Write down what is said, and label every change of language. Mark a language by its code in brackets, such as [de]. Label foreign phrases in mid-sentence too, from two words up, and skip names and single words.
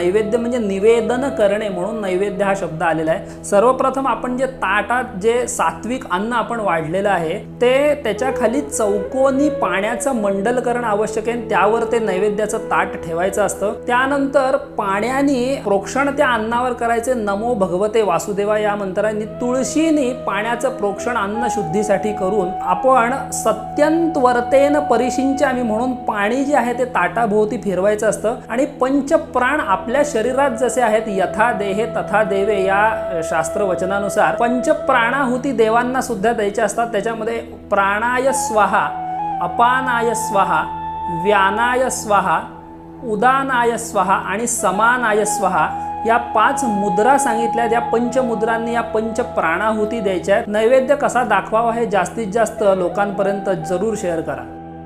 [mr] नैवेद्य म्हणजे निवेदन करणे, म्हणून नैवेद्य हा शब्द आलेला आहे। सर्वप्रथम आपण जे ताटात जे सात्विक अन्न आपण वाढलेलं आहे ते त्याच्या खाली चौकोनी पाण्याचं मंडल करणं आवश्यक आहे। त्यावर ते नैवेद्याचं ताट ठेवायचं असतं। त्यानंतर पाण्याने प्रोक्षण त्या अन्नावर करायचे। [sa] नमो भगवते वासुदेवा [mr] या मंत्राने तुळशीने पाण्याचं प्रोक्षण अन्न शुद्धीसाठी करून आपण [sa] सत्यंतवर्तेन परिशिंच [mr] आम्ही म्हणून पाणी जे आहे ते ताटाभोवती फिरवायचं असतं। आणि पंचप्राण आपल्या शरीरात जसे आहेत [sa] यथा देहे तथा देवे [mr] या शास्त्रवचनानुसार पंचप्राणाहुती देवांना सुद्धा द्यायचे असतात। त्याच्यामध्ये [sa] प्राणाय स्वाहा, अपानाय स्वाहा, व्यानाय स्वाहा, उदानाय स्वाहा [mr] आणि [sa] समानाय स्वाहा [mr] या 5 मुद्रा सांगितल्या। या पंचमुद्रांनी या पंचप्राणाहुती द्यायच्या आहेत। नैवेद्य कसा दाखवावा हे जास्तीत जास्त लोकांपर्यंत जरूर शेअर करा।